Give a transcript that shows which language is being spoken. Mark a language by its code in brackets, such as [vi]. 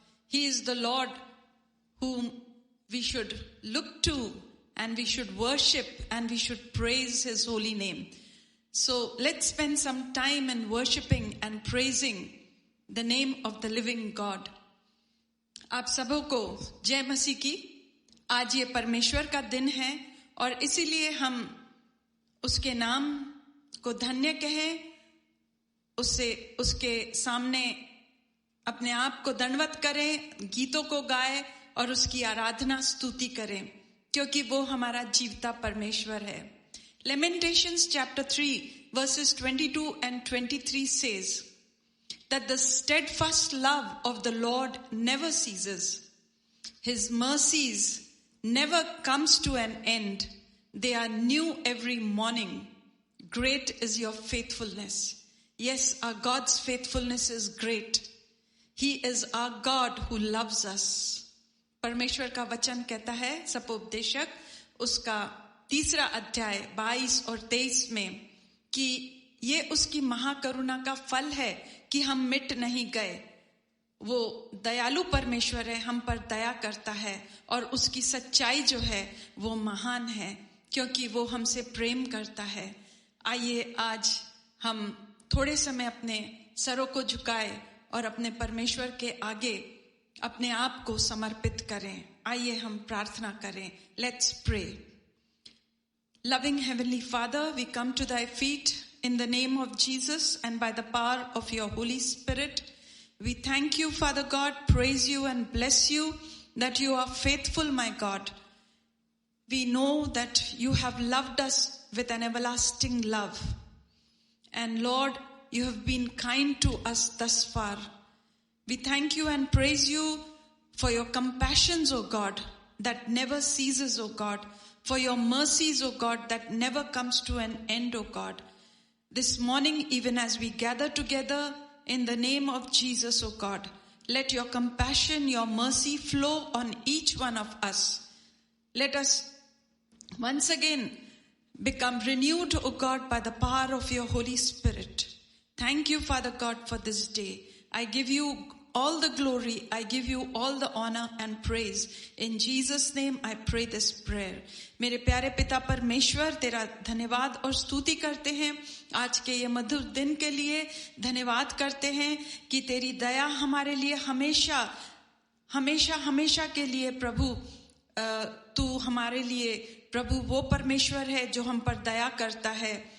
[en] He is the Lord whom we should look to and we should worship and we should praise His holy name. So let's spend some time in worshiping and praising the name of the living God. [hi] आप सबों को जय मसीह की। आज ये परमेश्वर का दिन है और इसीलिए हम उसके नाम को धन्य कहें, उसके सामने अपने आप को दंडवत करें, गीतों को गाएं और उसकी आराधना स्तुति करें, क्योंकि वो हमारा जीवता परमेश्वर है। [en] Lamentations chapter 3 verses 22 and 23 says that the steadfast love of the Lord never ceases. His mercies never comes to an end. They are new every morning. Great is your faithfulness. Yes, our God's faithfulness is great. He is our God who loves us. [hi] परमेश्वर का वचन कहता है सपोपदेशक उसका 3 अध्याय 22 और 23 में कि ये उसकी महाकरुणा का फल है कि हम मिट नहीं गए। वो दयालु परमेश्वर है, हम पर दया करता है और उसकी सच्चाई जो है वो महान है क्योंकि वो हमसे प्रेम करता है। आइए आज हम थोड़े समय अपने सरों को झुकाए और अपने परमेश्वर के आगे अपने आप को समर्पित करें। आइए हम प्रार्थना करें। [en] Let's pray. Loving Heavenly Father, we come to Thy feet in the name of Jesus and by the power of Your Holy Spirit. We thank You, Father God, praise You and bless You that You are faithful, my God. We know that You have loved us with an everlasting love. And Lord, You have been kind to us thus far. We thank You and praise You for Your compassions, O God, that never ceases, O God. For Your mercies, O God, that never comes to an end, O God. This morning, even as we gather together in the name of Jesus, O God, let Your compassion, Your mercy flow on each one of us. Let us once again become renewed, O God, by the power of Your Holy Spirit. Thank You, Father God, for this day. I give You all the glory. I give You all the honor and praise. In Jesus' name, I pray this prayer. [hi] मेरे प्यारे पिता परमेश्वर, तेरा धन्यवाद और स्तुति करते हैं आज के ये मधुर दिन के लिए। धन्यवाद करते हैं कि तेरी दया हमारे लिए हमेशा हमेशा हमेशा के लिए प्रभु तू हमारे लिए प्रभु वो परमेश्वर है जो हम पर दया करता है।